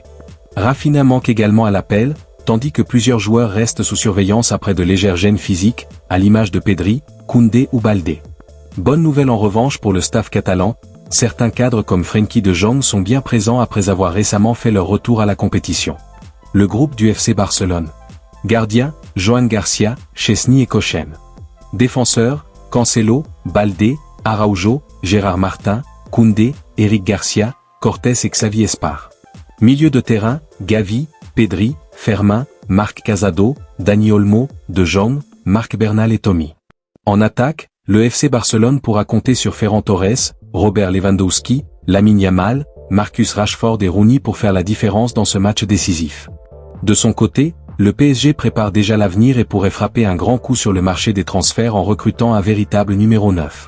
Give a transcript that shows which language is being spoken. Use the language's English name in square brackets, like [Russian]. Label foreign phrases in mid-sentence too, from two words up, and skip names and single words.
[French] Rafinha manque également à l'appel, tandis que plusieurs joueurs restent sous surveillance après de légères gênes physiques, à l'image de Pedri, Koundé ou Baldé. Bonne nouvelle en revanche pour le staff catalan, certains cadres comme Frenkie de Jong sont bien présents après avoir récemment fait leur retour à la compétition. Le groupe du FC Barcelone. Gardien, Joan Garcia, Chesney et Kochen. Défenseurs, Cancelo, Baldé, Araujo, Gérard Martin, Koundé, Eric Garcia, Cortés et Xavi Espar. Milieu de terrain, Gavi, Pedri, Fermin, Marc Casado, Dani Olmo, De Jong, Marc Bernal et Tommy. En attaque, le FC Barcelone pourra compter sur Ferran Torres, Robert Lewandowski, Lamine Yamal, Marcus Rashford et Rooney pour faire la différence dans ce match décisif. De son côté, le PSG prépare déjà l'avenir et pourrait frapper un grand coup sur le marché des transferts en recrutant un véritable numéro 9.